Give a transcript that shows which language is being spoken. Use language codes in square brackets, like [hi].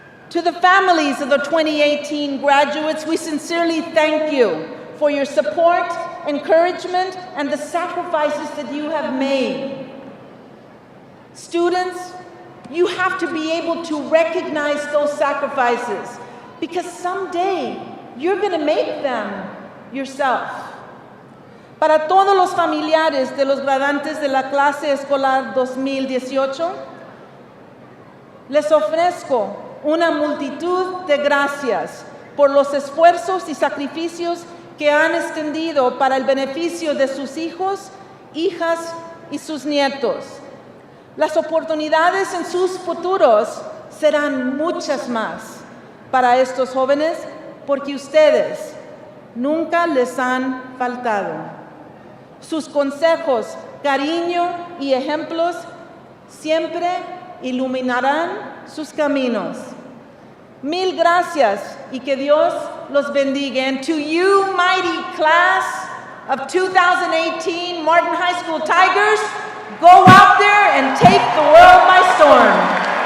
[en] To the families of the 2018 graduates, we sincerely thank you for your support, encouragement, and the sacrifices that you have made. Students, you have to be able to recognize those sacrifices because someday you're going to make them yourself. [es] Para todos los familiares de los graduantes de la clase escolar 2018, les ofrezco una multitud de gracias por los esfuerzos y sacrificios que han extendido para el beneficio de sus hijos, hijas y sus nietos. Las oportunidades en sus futuros serán muchas más para estos jóvenes porque ustedes nunca les han faltado. Sus consejos, cariño y ejemplos siempre iluminarán sus caminos. Mil gracias y que Dios los bendiga. [en] And to you, mighty class of 2018 Martin High School Tigers, go out there and take the world by storm.